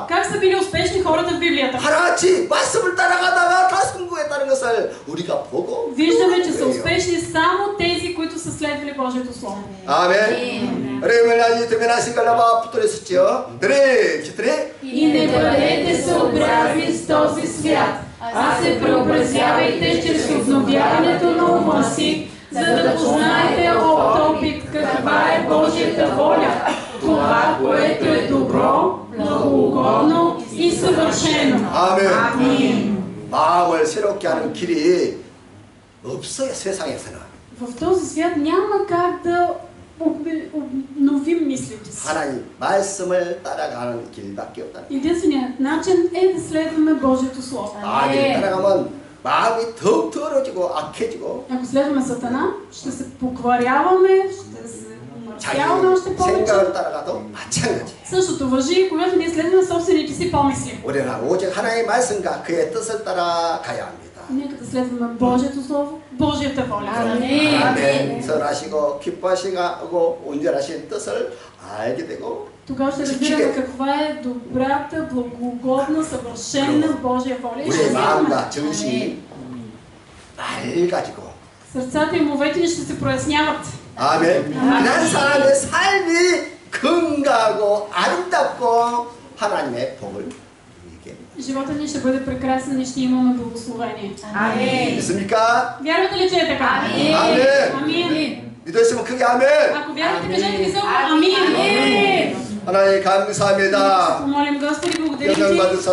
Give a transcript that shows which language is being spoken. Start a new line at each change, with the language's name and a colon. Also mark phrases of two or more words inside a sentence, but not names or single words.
Bulgarian: Как са били успешни хората в Библията?
Korean: 하나같이 말씀을 따라가다가 다 성공했다는 것을 우리가 보고
Bulgarian: Виждаме, че са успешни само тези, които са следвали Божието Слово.
Korean: 아멘. Ремеляни теменаси галава повторесъчио.
Bulgarian: 3, 4. И не бъдете съобразни с този свят, а се преобразявайте чрез обновяването на ума си, за да познаете от опит каква е Божията воля, това, което е добро, благоугодно и съвършено.
Korean: 아멘. 마음을 새롭게 하는 길이 없어요, 세상에서는.
Bulgarian: В този свят няма как да обновим мислите си.
Korean: 하나님 말씀을 따라가는 길밖에 없다.
Bulgarian: Единственият начин е да следваме Божието Слово.
Korean: 마귀를 따라가면 마음이 더욱 더러지고 악해지고
Bulgarian: Ако следваме Сатана, ще се покваряваме, ще се
Korean: 자기
Bulgarian: умъртвяваме още повече.
Korean: 생각을 따라가도 마찬가지.
Bulgarian: Същото важи, когато ние следваме собствените си помисли.
Korean: 우리는 오직 하나님의 말씀과 그의 뜻을 따라가야 합니다.
Bulgarian: Нека да следваме Божието Слово, Божията воля.
Korean: 아멘. 선하시고 기뻐하시고 온전하신 뜻을 알게 되고
Bulgarian: Тогава ще разбираме каква е добрата, благогодна, съвършена Божия воля. И ще
Korean: 우리의 마음과
Bulgarian: следваме.
Korean: 정신이 맑아지고
Bulgarian: Сърцата и умовете ни ще се проясняват.
Korean: 아멘. 그런 사람의 삶이 건강하고 아름답고 하나님의 복을 누리게.
Bulgarian: Живота ни ще бъде прекрасен и ще имаме благословение.
Korean: 믿습니까?
Bulgarian: Вярвате ли, че е така?
Korean: 아멘.
Bulgarian: Амин.
Korean: 믿으시면 크게 아멘.
Bulgarian: Ако вярвате, кажете високо амин.
Korean: 하나님 감사합니다.
Bulgarian: Помолим, Господи, благодарим
Korean: 영광
Bulgarian: Ти.
Korean: 받으소서.